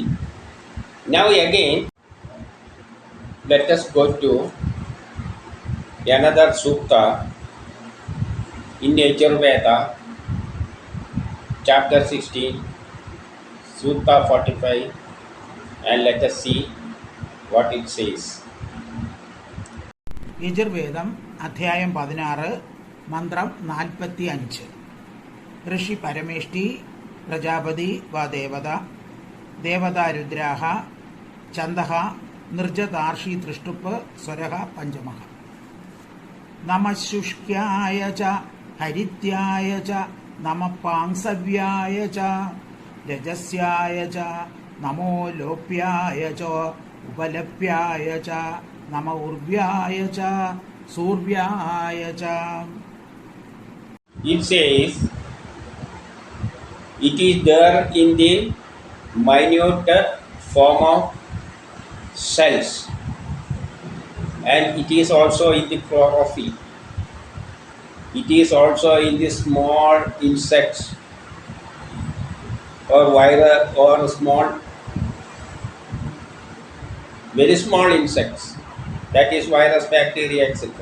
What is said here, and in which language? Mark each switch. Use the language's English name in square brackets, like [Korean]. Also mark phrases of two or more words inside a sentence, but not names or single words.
[English] Now again, let us go to another sukta in Yajurveda, chapter 16, sutta 45, and let us see what it says. [Malayalam] യജുർവേദം അധ്യായം 16 മന്ത്രം 45. [Sanskrit] ഋഷി പരമേഷ്ടി പ്രജാപതി വാ ദേവത ദേവതാ രുദ്രാഹ ഛന്ദഃ നിർജതാർഷി തൃഷ്ടുപ്പ് സ്വരഃ പഞ്ചമഃ. നമഃ ശുഷ്ക്യായ ച ഹരിത്യായ ച നമഃ പാംസവ്യായ ച രജസ്യായ ച നമോ ലോപ്യായ ച उपलभ्याय च नम उर्व्याय च सूर्याय च. [English] It says it is there in the minute form of cells, and it is also in the chlorophyll. It is also in the small insects or virus or small, very small insects, that is virus, bacteria, etc.